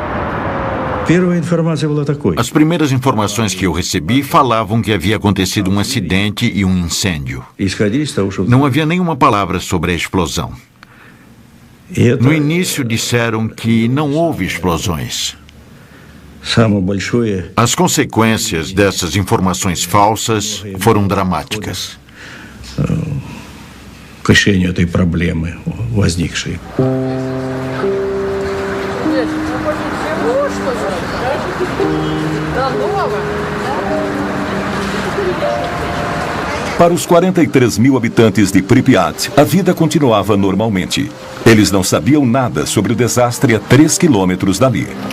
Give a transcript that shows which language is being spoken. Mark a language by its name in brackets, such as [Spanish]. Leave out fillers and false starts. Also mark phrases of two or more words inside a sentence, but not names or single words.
[Portuguese] As primeiras informações que eu recebi falavam que havia acontecido um acidente e um incêndio. Não havia nenhuma palavra sobre a explosão. No início disseram que não houve explosões. As consequências dessas informações falsas foram dramáticas. [Russian] Решению этой проблемы возникшей. [Portuguese] Para os 43 mil habitantes de Pripyat, a vida continuava normalmente. Eles não sabiam nada sobre o desastre a 3 quilômetros dali.